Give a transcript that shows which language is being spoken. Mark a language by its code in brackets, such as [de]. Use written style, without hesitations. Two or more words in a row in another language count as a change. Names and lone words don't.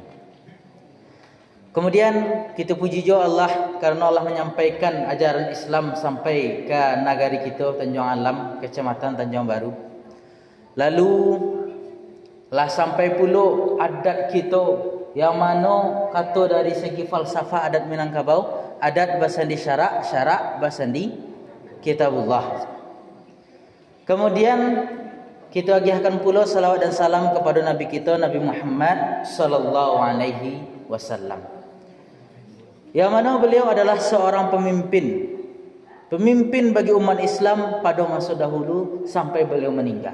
[id] Kemudian kita puji juga Allah karena Allah menyampaikan ajaran Islam sampai ke negari kita Tanjung Alam, Kecamatan Tanjung Baru. Lalu lah sampai pula adat kita yang mana kata dari segi falsafah adat Minangkabau, [min] adat basandi syarak, syarak basandi kitabullah. [id] Kemudian kita agiahkan pula salawat dan salam kepada Nabi kita Nabi Muhammad [ar] sallallahu alaihi wasallam. [id] Yang mana beliau adalah seorang pemimpin. Pemimpin bagi umat Islam pada masa dahulu sampai beliau meninggal.